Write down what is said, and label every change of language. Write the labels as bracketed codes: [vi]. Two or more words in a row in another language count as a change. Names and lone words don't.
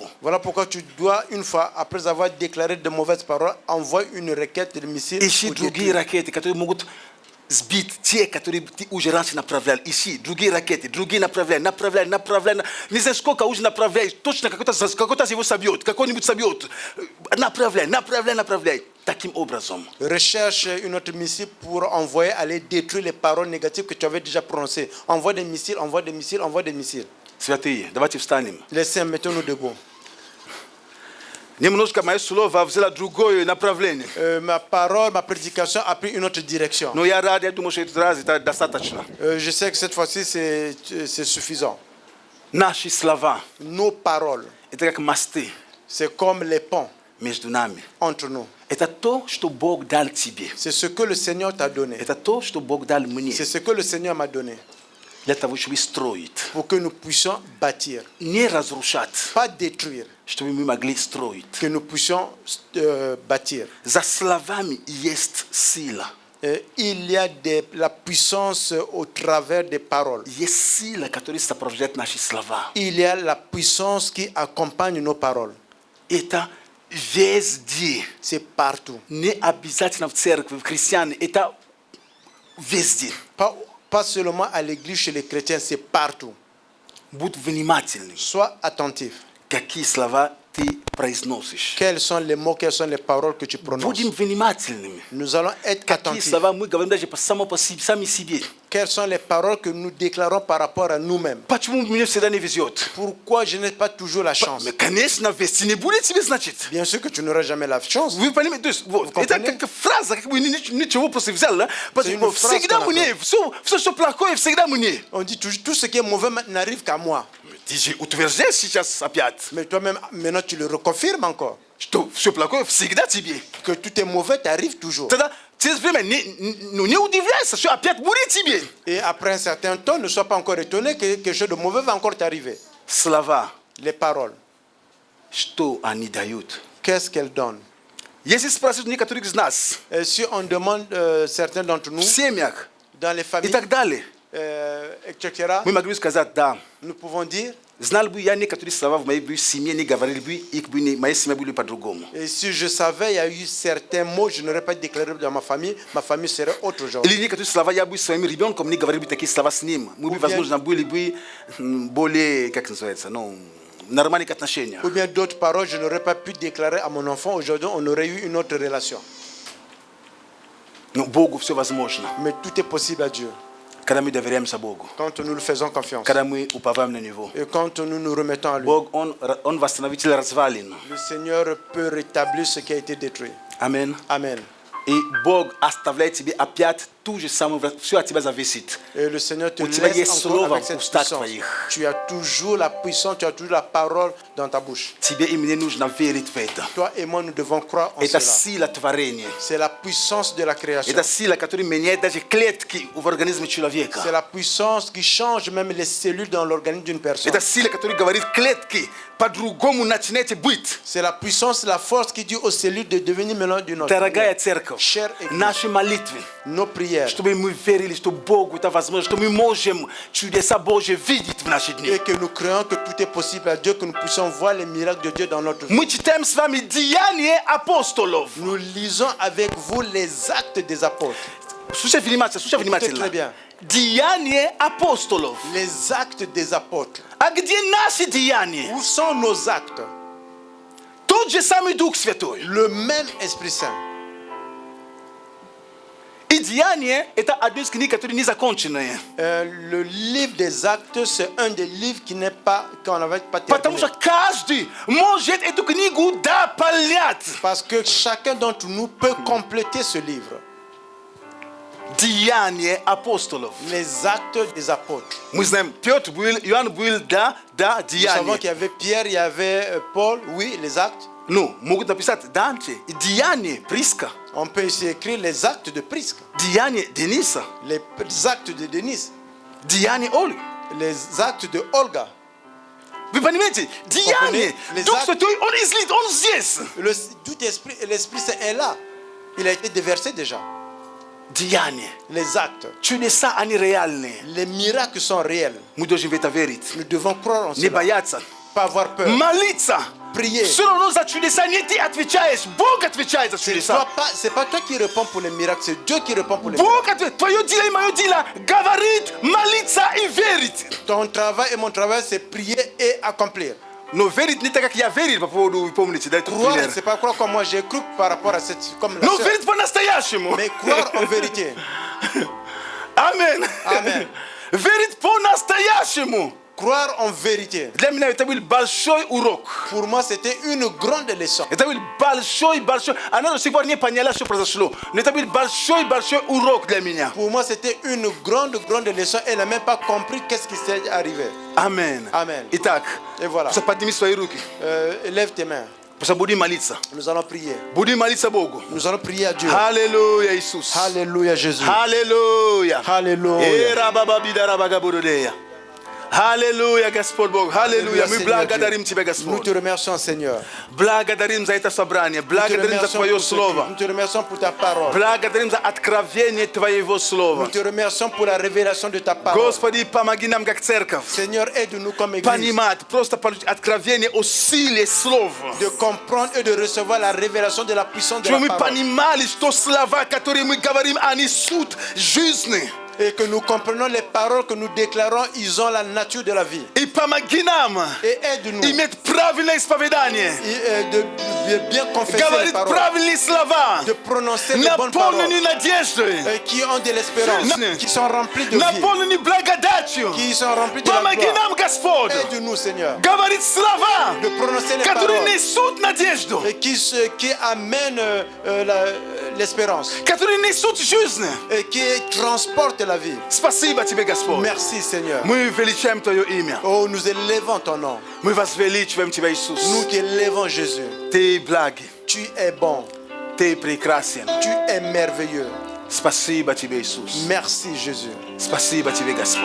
[fr] Voilà pourquoi tu dois, une fois, après avoir déclaré de mauvaises paroles, envoyer une requête de missile. [ru] Ищи другие ракеты, которые могут сбить те, которые ты уже раньше направлял. Ищи другие ракеты, другие направляй. Не знаю, сколько уже направляешь. Точно какой-то его собьет, какой-нибудь собьет. Направляй. Таким образом. [fr] Recherche une autre missile pour envoyer, aller détruire les paroles négatives que tu avais déjà prononcées. Envoie des missiles, envoie des missiles, envoie des missiles. [ru] Святые, давайте встанем. [fr] Les saints, mettons-nous debout. [ru] Немножко мое слово взяло другое направление. [fr] Ma parole, ma prédication a pris une autre direction. [ru] Но я рад, я думаю, что этот раз это достаточно. [fr] Je sais que cette fois-ci, c'est suffisant. [ru] Наши слова, [fr] Nos paroles, [ru] это как мосты [fr] c'est comme les ponts [ru] между нами. [fr] entre nous. [ru] Это то, что Бог дал тебе. [fr] C'est ce que le Seigneur t'a donné. [ru] Это то, что Бог дал мне. [fr] C'est ce que le Seigneur m'a donné [ru] Для того, чтобы строить. [fr] pour que nous puissions bâtir. [ru] Не разрушать, [fr] Pas détruire, [ru] чтобы мы могли строить. [fr] que nous puissions bâtir. [ru] За словами есть сила. [fr] Il y a la puissance au travers des paroles. [ru] Есть сила, которая сопровождает наши слова. [fr] Il y a la puissance qui accompagne nos paroles. [ru] Это везде. [fr] C'est partout. [ru] Не обязательно в церкви, в христиане. Это везде. [fr] Pas seulement à l'église chez les chrétiens, c'est partout. [ru] Будь внимательным. [fr] Sois attentif. [ru] Какие слова ты произносишь. [fr] Quels sont les mots, quelles sont les paroles que tu prononces? [ru] Будем внимательными. [fr] Nous allons être [ru] Какие [fr] attentifs. [ru] слова мы говорим даже сами себе. [fr] Quelles sont les paroles que nous déclarons par rapport à nous-mêmes? [ru] Почему мне всегда не везет? [fr] Pourquoi je n'ai pas toujours la chance? Mais, [ru] конечно, вести не будет тебе значит. [fr] Bien sûr que tu n'auras jamais la chance. [ru] Вы понимаете, то есть, вот, это [fr] comprenez? [ru] как фраза, как бы ничего просто взял, да? [fr] une [ru] Потому [fr] phrase [ru] всегда [fr] qu'on [ru] мне, все, что плохое, всегда мне. [fr] On dit toujours, tout ce qui est mauvais n'arrive qu'à moi. [ru] Ты же утверждаешь сейчас опять, [fr] Mais toi-même, maintenant, tu le reconfirmes encore. [ru] что все плохое всегда тебе. [fr] Que tout est mauvais t'arrive toujours. [ru] Тогда ты время не удивляйся, что опять будет тебе. [fr] Et après un certain temps, ne sois pas encore étonné que quelque chose de mauvais va encore t'arriver. [ru] Слова, [fr] Les paroles, [ru] что они дают? [fr] qu'est-ce qu'elles donnent? [ru] Если спросить некоторых из нас, [fr] Et si on demande certains d'entre nous, [ru] в семьях [fr] dans les [ru] и [fr] familles, [ru] так далее, [fr] etc., [ru] мы могли сказать, да, [fr] nous pouvons dire, [ru] знал бы я некоторые слова в моей семье, не говорили бы, и моя семья была по-другому. [fr] et si je savais, il y a eu certains mots, je n'aurais pas déclaré dans ma famille serait autre aujourd'hui. [ru] Или некоторые слова я бы своим ребенком не говорил бы такие слова с ним. Мы бы, возможно, были бы более, как называется, ну, нормальных отношениях. [fr] Ou bien d'autres paroles, je n'aurais pas pu déclarer à mon enfant. Aujourd'hui, on aurait eu une autre relation. [ru] Но Богу все возможно. [fr] Mais tout est possible à Dieu [ru] Когда мы доверяемся Богу. [fr] quand nous le faisons confiance. [ru] Когда мы уповаем на Него. [fr] Et quand nous nous remettons à lui. [ru] Бог, Он восстановитель развалин. [fr] Le Seigneur peut rétablir ce qui a été détruit. [ru] Амин. [fr] Amen. [ru] И Бог оставляет тебе опять ту же самую, все от тебя зависит. [fr] Et le Seigneur te [ru] У тебя есть [fr] laisse encore [ru] слово [fr] avec [ru] в [fr] cette [ru] устах [fr] puissance. [ru] твоих. [fr] Tu as toujours la puissance, tu as toujours la parole dans ta bouche. [ru] Тебе и мне нужно верить в это. [fr] Toi et moi, nous devons croire en [ru] Это [fr] cela. [ru] сила творения. [fr] C'est la puissance de la création. [ru] Это сила, которая меняет даже клетки в организме человека. [fr] C'est la puissance qui change même les cellules dans l'organisme d'une personne. [ru] Это сила, которая говорит клетки по-другому начинайте быть. [fr] C'est la puissance, la force qui dit aux cellules de devenir maintenant d'une autre. [ru] Дорогая церковь, [fr] Chère Église, [ru] наши молитвы, [fr] nos prières, [ru] чтобы мы верили, что Богу это возможно, что мы можем чудеса Божьи видеть в наши дни. [fr] et que nous croyons que tout est possible à Dieu, que nous puissions voir les miracles de Dieu dans notre vie. [ru] Мы читаем с вами Деяния апостолов. [fr] Nous lisons avec vous les actes des apôtres. [ru] Слушай внимательно. [fr] très bien. [ru] Деяния апостолов. [fr] Les actes des apôtres. [ru] А где наши деяния? [fr] Où sont nos actes? [ru] Тот же самый Дух Святой. [fr] Le même Esprit Saint. [ru] И Деяния это одно из книг, которые не законченные. [fr] Le livre des actes, c'est un des livres qui n'est pas, qu'on n'avait pas [ru] Потому [fr] terminé. [ru] что каждый может эту книгу дополнять. [fr] Parce que chacun d'entre nous peut compléter ce livre. [ru] Деяния апостолов. [fr] Les actes des apôtres. [ru] Мы знаем, Петр был, Иоанн был, да, [fr] Nous savons [ru] Деяния. [fr] qu'il y avait Pierre, il y avait Paul, oui, les actes. [ru] Ну, могут написать Данте, Деяния Приска, [fr] On peut ici écrire les actes de Prisque, [ru] Деяния Дениса, [fr] les actes de Denise, [ru] Деяния Оли. [fr] les actes de Olga. [ru] Вы понимаете? Деяния. [fr] Les [ru] Дух [fr] actes- [ru] Святой, он излит, он здесь. [fr] L'Esprit Saint est là. Il a été déversé déjà. [ru] Деяния. [fr] Les actes, [ru] Чудеса, они реальные. [fr] les miracles sont réels. [ru] Мы должны в это верить. [fr] Nous devons croire en [ru] Не [fr] cela. [ru] бояться. [fr] Pas avoir peur. [ru] Молиться. [fr] Prier. [ru] Все равно за чудеса не ты отвечаешь. Бог отвечает за чудеса. [fr] C'est pas toi qui réponds pour les miracles, c'est Dieu qui répond pour les [ru] Бог [fr] miracles. [ru] отвечает. Твое дело и мое дело говорит, молиться и верить. [fr] Ton travail et mon travail, c'est prier et accomplir. [ru] Но верить не так, как я верил по поводу, вы помните, да, этот [fr] Croire, [ru] пример. [fr] c'est pas croire comme moi j'ai cru par rapport à cette, comme la [ru] Но [fr] sœur. [ru] верить по-настоящему. [fr] Mais croire en vérité. [ru] Амин. [fr] Amen. [ru] Верить по-настоящему. [fr] Croire en vérité. [ru] Для меня это был большой урок. [fr] Pour moi, c'était une grande leçon. [ru] Это был большой. Она до сих пор не поняла, что произошло. Но это был большой урок для меня. [fr] Pour moi, c'était une grande leçon. Elle n'a même pas compris qu'est-ce qui s'est arrivé. [ru] Амин. [fr] Amen. [ru] Итак, [fr] Et voilà. [ru] подними свои руки. [fr] Lève tes mains. [ru] Просто будем молиться. [fr] Nous allons prier. [ru] Будем молиться Богу. [fr] Nous allons prier à Dieu. [ru] Аллилуйя, Иисус. [fr] Alléluia, Jésus. [ru] Аллилуйя. [fr] Alléluia. Эра-ба-ба-би-да-ра-ба-га-бу-ду-де-я. [ru] Аллилуйя, Господь Бог. Аллилуйя. Мы [fr] Seigneur [ru] благодарим [fr] Dieu. [ru] Тебя, [fr] Nous [ru] Господь. [fr] te remercions, Seigneur. [ru] Благодарим за это собрание. [fr] Nous te [ru] Благодарим за [fr] remercions [ru] Твое [fr] pour ce culte. [ru] Слово. [fr] Nous te remercions pour ta parole. [ru] Благодарим за откровение Твоего [fr] Nous [ru] Слова. [fr] te remercions pour la révélation de ta parole. [ru] Господи, помоги нам как церковь [fr] Seigneur, aide-nous comme Église [ru] понимать, просто получить откровение о силе Слова. [fr] de comprendre et de recevoir la révélation de la puissance de [ru] Чтобы [fr] la [ru] мы [fr] parole. [ru] понимали, что слова, которые мы говорим, они суть жизни. [fr] Et que nous comprenons les paroles que nous déclarons, ils ont la nature de la vie. [ru] И помоги нам. [fr] Et aide-nous [ru] Иметь правильное исповедание. [fr] de bien confesser les [ru] Говорить [fr] paroles, [ru] правильные слова. [fr] de prononcer les bonnes paroles, [ru] Наполненные надеждой. [fr] qui ont de l'espérance, qui sont remplis de vie, [ru] Наполненные благодатью. [fr] qui sont remplis de la [ru] Помоги [fr] gloire. [ru] нам, Господь. [fr] Aide-nous, Seigneur, [ru] Говорить слова, [fr] de prononcer les [ru] которые [fr] paroles [ru] несут надежду. [fr] et qui amènent l'espérance [ru] Которые несут жизнь. [fr] et qui transportent la vie. [ru] Спасибо тебе, Господь. [fr] Merci, Seigneur. [ru] Мы величаем Твое имя. [fr] Oh, nous élevons ton nom. [ru] Мы возвеличиваем Тебя, Иисус. [fr] Nous t'élevons, Jésus. [ru] Ты благ, [fr] Tu es bon. [ru] Ты прекрасен. [fr] Tu es merveilleux. [ru] Спасибо Тебе, Иисус. [fr] Merci, Jésus. [ru] Спасибо Тебе, Господь.